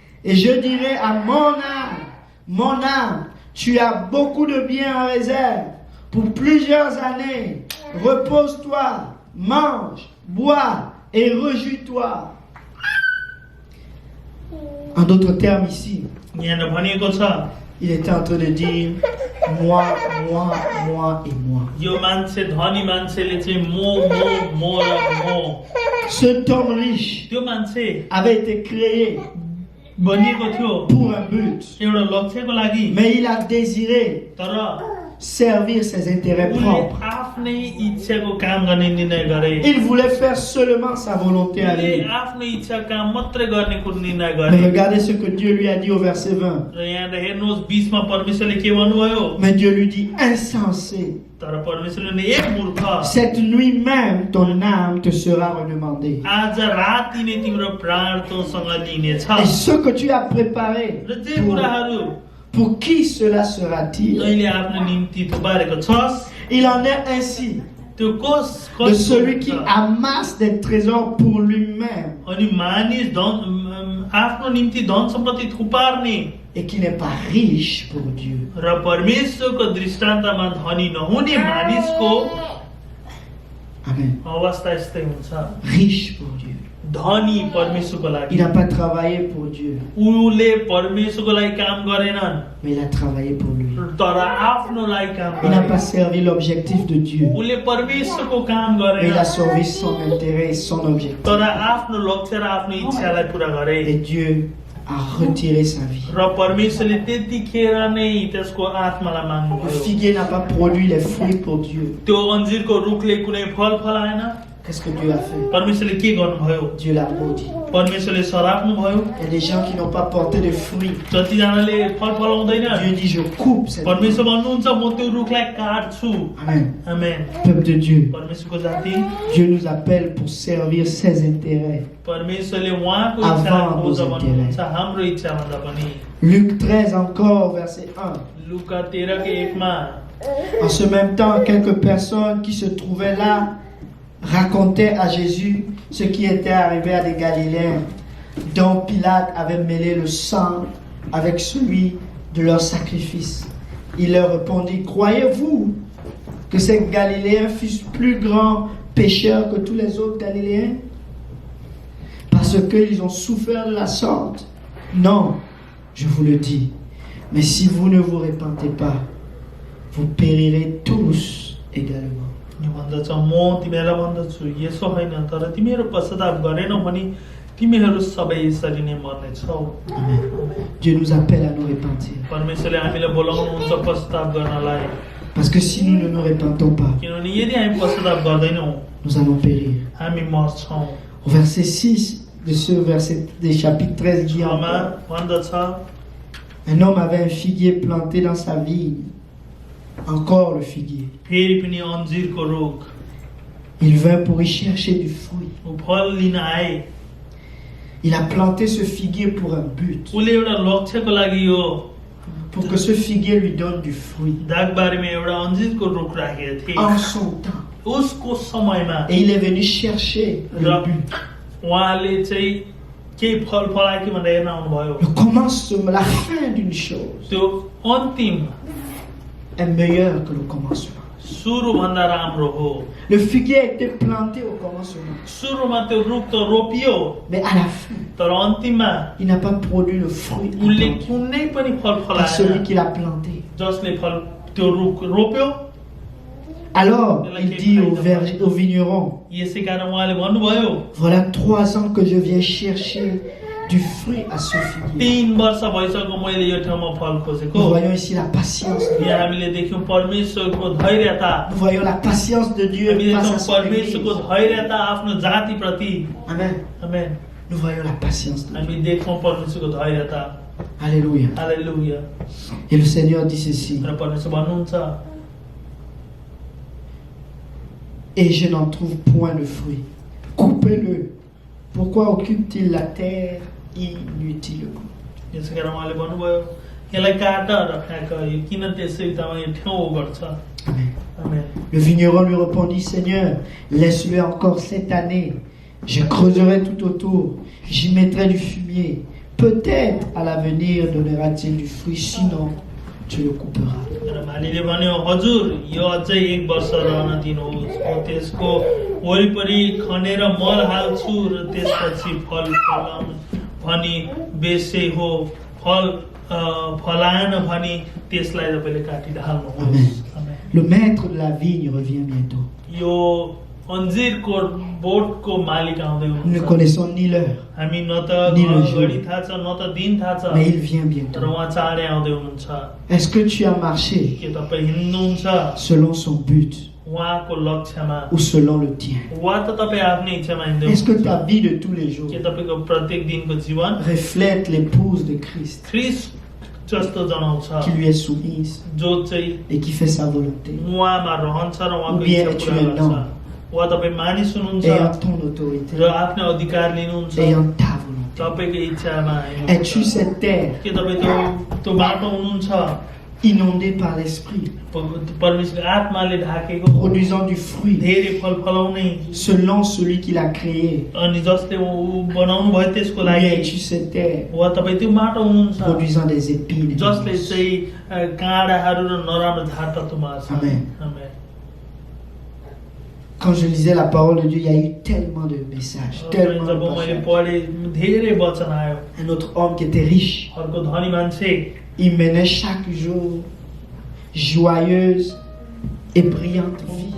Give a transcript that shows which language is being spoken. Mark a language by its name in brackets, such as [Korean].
[French] Et je dirai à mon âme, tu as beaucoup de biens en réserve pour plusieurs années. Repose-toi, mange, bois et réjouis-toi. En d'autres termes ici, [Nepali] यहाँ भनिएको छ, [French] il était en train de dire moi et moi. [Nepali] यो मान्छे धनी मान्छेले चाहिँ म र म, [French] Cet homme riche [Nepali] त्यो मान्छे [French] avait été créé [Nepali] बनिएको थियो [French] pour un but, [Nepali] एउटा लक्ष्यको लागि, [French] mais il a désiré [Nepali] तर [French] servir ses intérêts [Nepali] उनले [French] propres. [Nepali] आफ्नै इच्छाको काम गर्ने निर्णय गरे। [French] Il voulait faire seulement sa volonté à [Nepali] उनले [French] lui. [Nepali] आफ्नो इच्छा काम मात्रै गर्ने कुरो निर्णय [French] Mais [Nepali] गरे। [French] regardez ce que Dieu lui a dit au verset 20. [Nepali] र यहाँ हेर्नुहोस् 20 मा परमेश्वरले के भन्नुभयो, [French] Mais Dieu lui dit, insensé, [Nepali] तर परमेश्वरले ए मूर्ख, [French] cette nuit même ton âme te sera redemandée. [Nepali] आज राति नै तिम्रो प्राण तँसँग लिनेछ। [French] Et ce que tu as préparé, [Nepali] र जे कुराहरू [French] pour qui cela sera-t-il? [Nepali] तैँले आफ्नो निम्ति थुपारेको छस्, [French] Il en est ainsi [Nepali] त्यो [French] de celui qui amasse des trésors pour lui-même [Nepali] अनि मानिस आफ्नो निम्ति धन सम्पत्ति थुपार्ने [French] et qui n'est pas riche pour Dieu. [Nepali] र परमेश्वरको दृष्टान्तमा धनी नहुने मानिसको [French] Amen. [Nepali] अवस्था यस्तै हुन्छ। [French] Riche pour Dieu. [Nepali] धनी परमेश्वरको लागि, [French] Il n'a pas travaillé pour Dieu, [Nepali] उले परमेश्वरको लागि काम गरेनन्, [French] mais il a travaillé pour lui. [Nepali] तर आफ्नो लागि काम [French] Il n'a [Nepali] गरे। [French] pas servi l'objectif de Dieu, [Nepali] उले परमेश्वरको काम [French] mais il a [Nepali] गरेन, [French] servi son intérêt et son objectif. [Nepali] तर आफ्नो लक्ष्य र आफ्नो इच्छालाई पुरा गरे। [French] Et Dieu a retiré sa vie. [Nepali] र परमेश्वरले त्यतिखेर नै त्यसको आत्मालाई [French] Le [Nepali] माग्नुभयो। [French] figuier n'a pas produit les fruits pour Dieu, [Nepali] त्यो अन्जिरको रुखले कुनै फल फलाएन, [French] Qu'est-ce que Dieu a fait? [Nepali] परमेश्वरले के गर्नुभयो? [French] Dieu l'a maudit. [Nepali] परमेश्वरले सराप्नुभयो। [French] Il y a des gens qui n'ont pas porté de fruits. [Nepali] जतिजनाले फल फलाउँदैन, [French] Dieu dit, je coupe cette [Nepali] परमेश्वर भन्नुहुन्छ म त्यो रुखलाई काट्छु। [French] Amen. [Nepali] आमेन। [French] Peuple de Dieu, [Nepali] परमेश्वरको जाति, [French] Dieu nous appelle pour servir ses intérêts. [Nepali] परमेश्वरले उहाँको [French] Avant [Nepali] इच्छा [French] nos [Nepali] खोज [French] intérêts. [Nepali] भन्नुहुन्छ, हाम्रो इच्छा भन्दा पनि। [French] Luc 13 encore, verset 1. [Nepali] लुका 13 के 1 मा [French] En ce même temps, quelques personnes qui se trouvaient là racontaient à Jésus ce qui était arrivé à des Galiléens dont Pilate avait mêlé le sang avec celui de leur sacrifice. Il leur répondit, croyez-vous que ces Galiléens fussent plus grands pécheurs que tous les autres Galiléens parce qu'ils ont souffert de la sorte? Non, je vous le dis. Mais si vous ne vous repentez pas, vous périrez tous également. [Nepali] यो भन्दछ म तिमीहरूलाई भन्दछु यसो होइन तर तिमीहरू पश्चाताप गरेनौ भने तिमीहरू सबै यसरी नै मर्नेछौ। [French] Amen. Dieu nous appelle à nous repentir. [Nepali] परमेश्वरले हामीलाई बोलाउनुहुन्छ पश्चाताप गर्नलाई, [French] Parce que si nous ne nous repentons pas, [Nepali] किनभने यदि हामी पश्चाताप गर्दैनौँ [French] nous allons périr. [Nepali] हामी मर्छौँ। [French] Au verset 6 de ce verset des chapitres 13 dit [Nepali] मा [French] encore, [Nepali] भन्दछ [French] un homme avait un figuier planté dans sa vigne. Encore le figuier. [Nepali] फेरि पनि अन्जिरको रुख, [French] Il vint pour y chercher du fruit. [Nepali] ऊ फल लिन आए। [French] Il a planté ce figuier pour un but. [Nepali] उसले एउटा लक्ष्यको लागि यो [French] Pour que ce figuier lui donne du fruit. [Nepali] दागबारीमा एउटा अन्जिरको रुख राखेका थिए [French] En son temps. [Nepali] उसको समयमा। [French] Et il est venu chercher le but. [Nepali] उहाँले चाहिँ केही फल फलायो कि भनेर हेर्न आउनुभयो। [French] Le commencement, la fin d'une chose [Nepali] त्यो अन्तिम [French] est meilleur que le commencement. [Nepali] सुरुभन्दा राम्रो हो। [French] Le figuier a été planté au commencement. [Nepali] सुरुमा त्यो रुख त रोपियो, [French] Mais à la fin, [Nepali] तर अन्तिममा [French] il n'a pas produit le fruit [Nepali] उसले [French] attendu [Nepali] कुनै पनि फल [French] par celui [Nepali] फलाएन [French] qui l'a planté. [Nepali] जसले फल त्यो रुख रोप्यो। [French] Alors, il dit au vigneron, [Nepali] यसै कारण उहाँले भन्नुभयो [French] voilà 3 ans que je viens chercher du fruit à ce figuier. [Nepali] 3 वर्ष भइसक्यो मैले यो ठाउँमा फल खोजेको। [French] Nous voyons ici la patience de Dieu. [Nepali] यहाँ हामीले देख्यौँ परमेश्वरको धैर्यता, [French] Nous voyons la patience de Dieu [Nepali] हामीले [French] face à [Nepali] देख्यौँ [French] son [Nepali] परमेश्वरको [French] Église. [Nepali] धैर्यता आफ्नो जातिप्रति। [French] Amen. [Nepali] आमेन। [French] Nous voyons la patience de Dieu. [Nepali] हामी देख्छौँ परमेश्वरको धैर्यता। [French] Alléluia. [Nepali] हालेलुया। [French] Et le Seigneur dit ceci. [Nepali] र परमेश्वर भन्नुहुन्छ [French] Et je n'en trouve point de fruit. Coupez-le. Pourquoi occupe-t-il la terre inutilement? [Nepali] यसै कारण उहाँले भन्नुभयो यसलाई काट र फ्याँक, यो किन त्यसै तपाईँ यो ठाउँ गर्छ। [French] Amen. [Nepali] आमेन। [French] Le vigneron lui répondit, Seigneur, laisse-le encore cette année. Je creuserai tout autour. J'y mettrai du fumier. Peut-être à l'avenir donnera-t-il du fruit. Sinon, tu le couperas. [Nepali] र मालीले भन्यो हजुर यो अझै 1 वर्ष रहन दिनुहोस्, म त्यसको वरिपरि खनेर मल हाल्छु र त्यसपछि फल फलाउनु भनी बेसे हो फल फलाएन भनी त्यसलाई तपाईले काटिहाल्नुहोस्। आमेन। [French] Le maître de la vigne revient bientôt. [Nepali] यो अन्जिरको बोटको मालिक आउँदै [French] Nous ne [Nepali] हुनुहुन्छ। [French] connaissons ni l'heure, [Nepali] हामी न त [French] नि le jour. [Nepali] घडी थाहा छ न त दिन थाहा छ, [French] mais il vient [Nepali] र [French] bientôt. [Nepali] उहाँ चाँडै आउँदै हुनुहुन्छ। [French] Est-ce que tu as marché [Nepali] के तपाईँ हिँड्नुहुन्छ [French] selon son but [Nepali] उहाँको लक्ष्यमा, [French] ou selon le tien? [Nepali] वा त तपाईँ आफ्नै इच्छामा हिँड्दै [French] Est-ce que [Nepali] हुनुहुन्छ? [French] ta vie de tous les jours [Nepali] के तपाईँको प्रत्येक दिनको जीवन [French] reflète l'épouse de Christ [Nepali] ख्रिस्ट जस्तो जनाउँछ, [French] qui lui est soumise [Nepali] जो चाहिँ [French] et qui fait sa volonté, [Nepali] उहाँमा रहन्छ र उहाँको [French] Ou bien [Nepali] इच्छा [French] tu [Nepali] पुरा [French] es [Nepali] गर्छ? [French] non. [Nepali] वा तपाईँ मानिस हुनुहुन्छ [French] ayant ton autorité, [Nepali] र आफ्नो अधिकार लिनुहुन्छ [French] ayant ta volonté? [Nepali] तपाईँको इच्छामा [French] Es-tu [Nepali] हिँड्नुहुन्छ? [French] cette terre [Nepali] के तपाईँ त्यो बाटो हुनुहुन्छ [French] inondée par l'Esprit, [Nepali] परमेश्वरको आत्माले ढाकेको [French] produisant du fruit [Nepali] धेरै फल फलाउने, [French] selon celui qui l'a créé? [Nepali] अनि जसले ऊ बनाउनु भयो त्यसको [French] Ou [Nepali] लागि, [French] bien es-tu cette terre [Nepali] वा तपाईँ त्यो माटो हुनुहुन्छ [French] produisant des épines? [Nepali] जसले चाहिँ काँडाहरू र नराम्रो झार तत्त्वमा छ। [French] Amen. [Nepali] Amen. [French] Quand je lisais la parole de Dieu, il y a eu tellement de messages, tellement de [Nepali] जब मैले [French] passages. [Nepali] पढेँ धेरै वचन आयो। [French] Un autre homme qui était riche, [Nepali] अर्को धनी मान्छे [French] il menait chaque jour joyeuse et brillante vie.